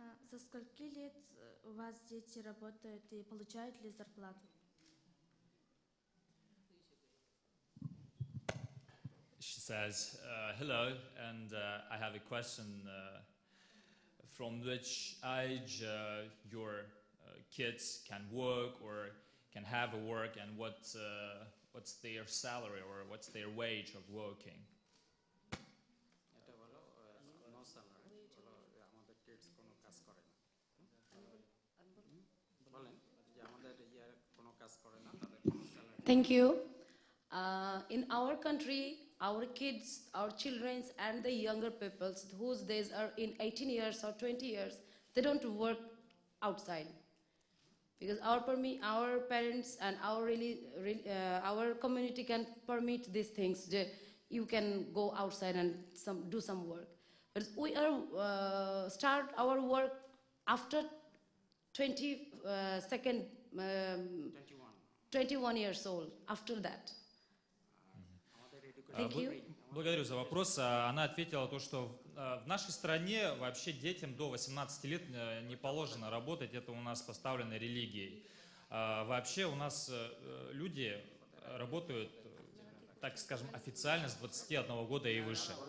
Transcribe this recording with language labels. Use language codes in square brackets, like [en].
[ru] Со скольки лет у вас дети работают и получают ли зарплату? [en] She says, hello, and I have a question. From which age your kids can work or can have a work, and what's their salary or what's their wage of working? [bn] এটা বলো no salary বলো আমাদের kids কোনো কাজ করে না বলেন যে আমাদের ইয়ার কোনো কাজ করে না তাদের কোনো salary [en] Thank you. In our country, our kids, our children, and the younger peoples whose days are in 18 years or 20 years, they don't work outside. Because our parents and our community can permit these things. You can go outside and do some work. But we are start our work after 21 years old. After that. Thank you. [ru] Благодарю за вопрос. Она ответила то, что в нашей стране вообще детям до 18 лет не положено работать. Это у нас поставлено религией. Вообще у нас люди работают, так скажем, официально с 21 года и выше.